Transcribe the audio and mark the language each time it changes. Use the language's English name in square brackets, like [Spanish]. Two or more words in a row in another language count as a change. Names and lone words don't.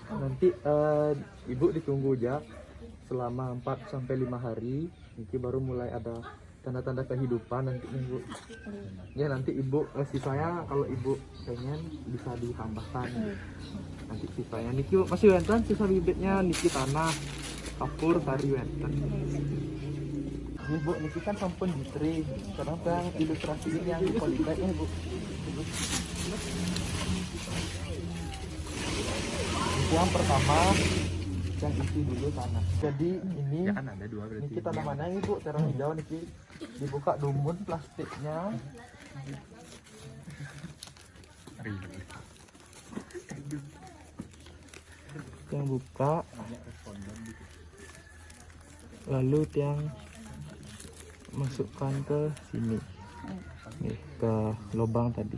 [Indonesian] Nanti ibu ditunggu aja selama 4 sampai 5 hari. Niki baru mulai ada tanda-tanda kehidupan nanti ibu. Ya nanti ibu sisanya kalau ibu pengen bisa ditambahkan. Nanti sisanya niki masih wenten sisa bibitnya niki tanah, kapur, sari wenten. Ibu niki kan sampun ditri. Sekarang yang ilustrasi ini yang di polybag ya ibu. Yang pertama yang isi dulu tanah. Jadi ini Ya kan ada 2 berarti. niki tanamannya ini bu terang hijau niki dibuka dumun plastiknya. Yang buka lalu yang masukkan ke sini nih, ke lubang tadi.